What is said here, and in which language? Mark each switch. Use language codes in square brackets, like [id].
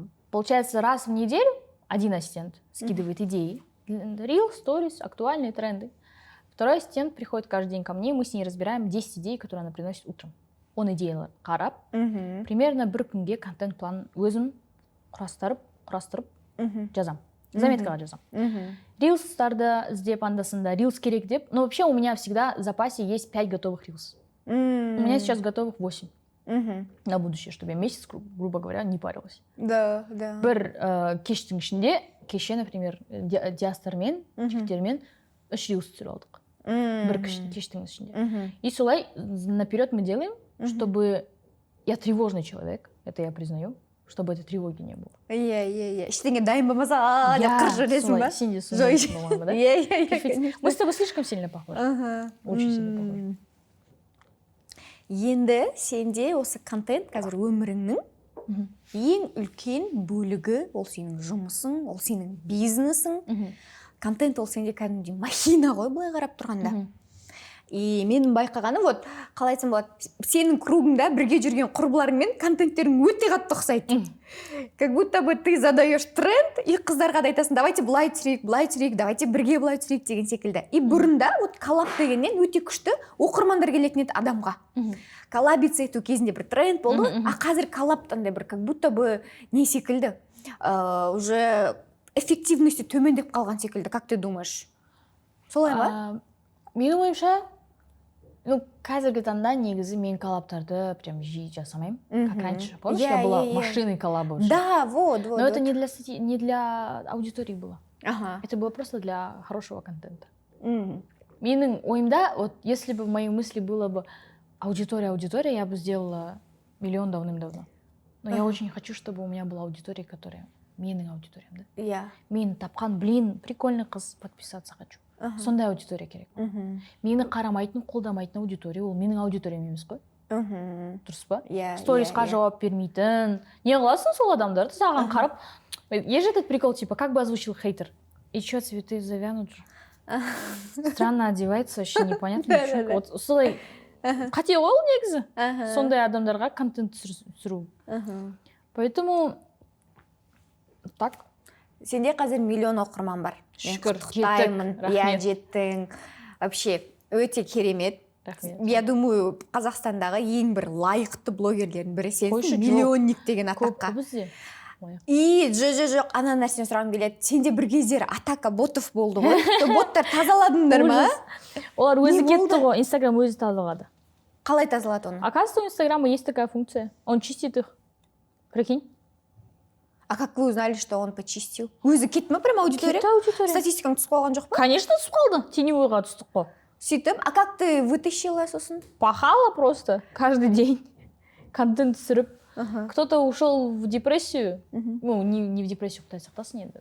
[ru] Получается, раз в неделю один ассистент скидывает идеи. Reel, Stories, актуальные тренды. Второй ассистент приходит каждый день ко мне, мы с ней разбираем 10 идей, которые она приносит утром. [kk] Он идеялар қарап, примерно бір күнге контент-план өзім құрастырып жазам. Заметкаға жазам. Рилстарды іздеп андасында, рилс керек деп. [ru] Но вообще у меня всегда в запасе есть 5 готовых рилс. У меня сейчас готовых 8. На будущее, чтобы я месяц, грубо говоря, не парилась. Да. [kk] Бір кештің ішінде, кеше, например, диастармен, жігіттермен 3 рилс түсіріп алдық. Бір кештің ішінде. [ru] И солай наперед мы делаем, чтобы я тревожный человек, это я признаю, чтобы этой тревоги не было. [kk] Ештеңе дайын болмаса, деп қыр жүресің ба? Сен де солай болмады, да? [ru] Мы с тобой слишком сильно похожи. Очень сильно похожи. [kk] Енді сенде осы контент қазір өміріңнің ең үлкен бөлігі, ол сенің жұмысың, ол сенің бизнесің. Контент ол сенде кәдімгідей махина ғой, былай қарап тұрғанда. И менің байқағаным, вот қалай айтсам болады, сенің кругыңда бірге жүрген құрбыларыңмен контенттерің өте қатты ұқсайды. [ru] Как будто бы ты задаешь тренд, [kk] и қыздарға да айтасың, давайте былай түсірейік, давайте бірге былай түсірейік деген секілді. И бұрында вот коллаб дегеннен өте күшті оқырмандар келетін еді адамға. Коллабиться ету кезінде бір тренд болды, а қазір коллабтандай бір [ru] как будто бы [kk] не секілді, [ru] уже эффективности [kk] төмендеп қалған секілді. [ru] Как ты думаешь? [kk] Солай ма? Менің ойымша, қазіргі таңда негізі мен коллабтарды прям жиі жасамаймын, [ru] как раньше. Помнишь, я была машиной коллабов? Да, вот. Но это не для аудитории было. Ага. Это было просто для хорошего контента. [kk] Менің ойымда, [ru] вот если бы в моей мысли было бы аудитория, я бы сделала 1 000 000 давным-давно. Но я очень хочу, чтобы у меня была аудитория, которая [kk] менің аудиториям, [ru] да? [kk] Иә. Мен тапқан, блин, прикольный қыз, [ru] подписаться хочу. [kk] Сондай аудитория керек. Мені қарамайтын, қолдамайтын аудитория, ол менің аудиториям емес қой. Дұрыс па? Сторисқа жауап бермейтін. Не қыласың сол адамдарды саған қарап? [ru] Есть же этот прикол, типа, как бы озвучил хейтер? И чё, цветы завянут же? Странно одевается, вообще непонятно. [kk] Вот солай қате ғой ол негізі. Сондай адамдарға контент түсіру. [ru] Поэтому так. [kk] Сенде қазір 1 000 000 оқырман бар. Шүкір, жеттің. Вообще, өте керемет. Рахмет. [ru] Я думаю, [kk] Қазақстандағы ең бір лайықты блогерлердің бірі сенсің, миллионник деген атаққа. Көп бізде. И жоқ, ана нәрсені сұрағым келеді. Сенде бір кездері [ru] атака ботов [kk] болды ғой. Боттар тазаладыңдар ма? Олар өзі кетті ғой, Инстаграм өзі тазалады. Қалай тазалады оны? [ru] Оказывается, у Инстаграма есть такая функция. Он чистит их. Прикинь. А как вы узнали, что он почистил? [kk] Өзі кетті ма прям аудитория? Кетті аудитория. Статистикаң түсіп қалған жоқ па? Конечно, түсіп қалды. Теневойға түстік қой. [ru] Сөйтіп, а как ты вытащила сосын? Пахала просто каждый день. [kk] Контент түсіріп. [ru] Кто-то ушел в депрессию. Ну, не в депрессию, [kk] Құдай сақтасын енді.